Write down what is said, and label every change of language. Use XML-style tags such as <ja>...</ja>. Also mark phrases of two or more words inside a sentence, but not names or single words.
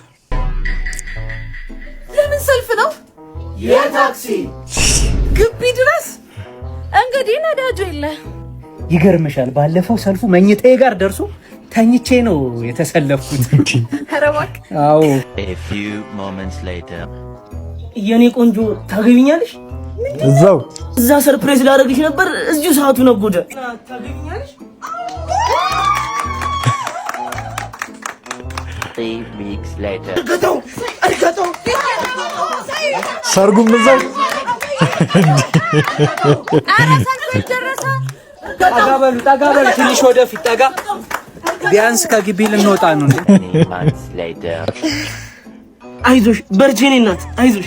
<am>የታክሲ ግቢ ድረስ እንግዲህ ነዳጁ የለ። ይገርምሻል፣ ባለፈው ሰልፉ መኝታዬ ጋር ደርሶ ተኝቼ ነው የተሰለፍኩት። ኧረ እባክህ። አዎ።</am> <en>A few moments later</en> <am>የኔ ቆንጆ ታገቢኛለሽ? እዛው እዛ ሰርፕራይዝ ላደርግሽ ነበር፣ እዚሁ ሰዓቱ ነጎደ። ታገቢኛለሽ?</am> <en>3 weeks later</en> <am>እርገጠው ሰርጉም እዛው። ጠጋ በሉ ትንሽ ወደፊት ጠጋ። ቢያንስ ከግቢ ልንወጣ ነው እንዴ? አይዞሽ በርቺ የኔ እናት አይዞሽ።</am>